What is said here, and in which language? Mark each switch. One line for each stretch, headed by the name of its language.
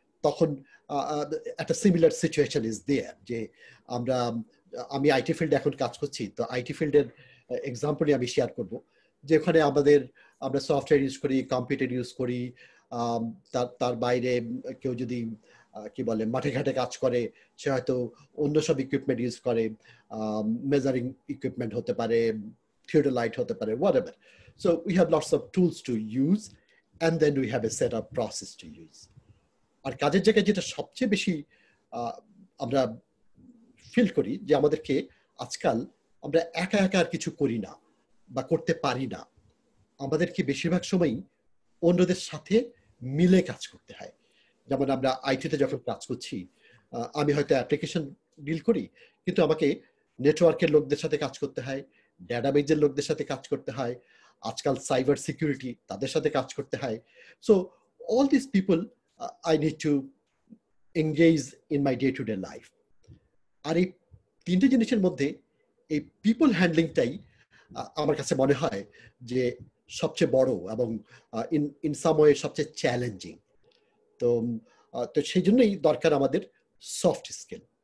Bangla: তখন একটা
English: similar situation is there
Bangla: যে আমি আইটি ফিল্ডে এখন কাজ করছি, তো আইটি ফিল্ডের এক্সাম্পলই আমি শেয়ার করব, যে ওখানে আমরা সফটওয়্যার ইউজ করি, কম্পিউটার ইউজ করি, তার বাইরে কেউ যদি কি বলে মাঠে ঘাটে কাজ করে, সে হয়তো অন্য সব ইকুইপমেন্ট ইউজ করে, মেজারিং ইকুইপমেন্ট হতে পারে, থিওডোলাইট হতে পারে, whatever.
English: So we have lots of tools to use, and then we have a set of process to use.
Bangla: আর কাজের জায়গায় যেটা সবচেয়ে বেশি আমরা ফিল করি যে আমাদেরকে আজকাল আমরা একা একা আর কিছু করি না বা করতে পারি না, আমাদেরকে বেশিরভাগ সময়ই অন্যদের সাথে মিলে কাজ করতে হয়। যেমন আমরা আইটিতে যখন কাজ করছি, আমি হয়তো অ্যাপ্লিকেশন ডিল করি, কিন্তু আমাকে নেটওয়ার্কের লোকদের সাথে কাজ করতে হয়, ডেটাবেজের লোকদের সাথে কাজ করতে হয়, আজকাল সাইবার সিকিউরিটি তাদের সাথে কাজ করতে হয়।
English: So all this people I need to engage in my day-to-day life.
Bangla: আর এই তিনটে জিনিসের মধ্যে এই পিপল হ্যান্ডলিংটাই আমার কাছে মনে হয় যে সবচেয়ে বড় এবং
English: in some way
Bangla: সবচেয়ে চ্যালেঞ্জিং। তো সেই জন্যই দরকার আমাদের সফট স্কিল।